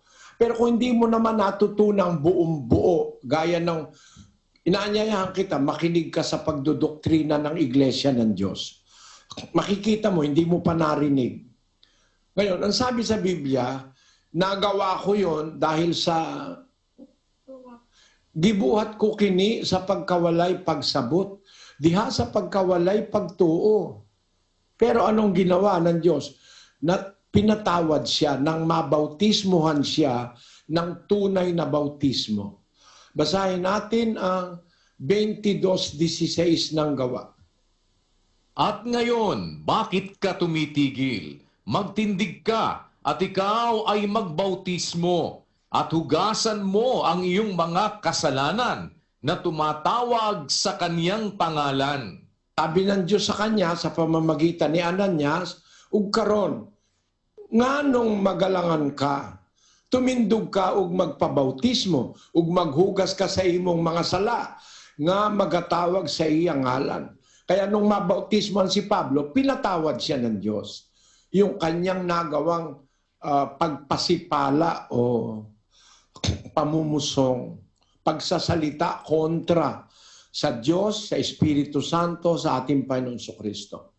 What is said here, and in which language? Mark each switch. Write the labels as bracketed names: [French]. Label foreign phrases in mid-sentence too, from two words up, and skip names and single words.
[Filipino] Pero kung hindi mo naman natutunang buong buo, gaya ng inaanyayahan kita, makinig ka sa pagdodoktrina ng Iglesia ng Diyos. Makikita mo, hindi mo pa narinig. Ngayon, ang sabi sa Biblia, nagawa ko yon dahil sa [Cebuano] gibuhat ko kini sa pagkawalay pagsabot, diha sa pagkawalay pagtuo. [Filipino] Pero anong ginawa ng Diyos? pinatawad siya nang mabautismuhan siya ng tunay na bautismo. Basahin natin ang 22:16 ng Gawa. At ngayon, bakit ka tumitigil? Magtindig ka, at ikaw ay magbautismo, at hugasan mo ang iyong mga kasalanan na tumatawag sa kaniyang pangalan. Sabi ng Diyos sa kanya sa pamamagitan ni Ananias, [Cebuano] ug karon, nganong magalangan ka? Tumindog ka ug magpabautismo, ug maghugas ka sa imong mga sala, nga magatawag sa iyang ngalan. [Filipino] Kaya nung mabautismohan si Pablo, pinatawad siya ng Diyos. Yung kanyang nagawang pagpasipala o pamumusong, pagsasalita kontra sa Diyos, sa Espiritu Santo, sa ating Panginoon Kristo.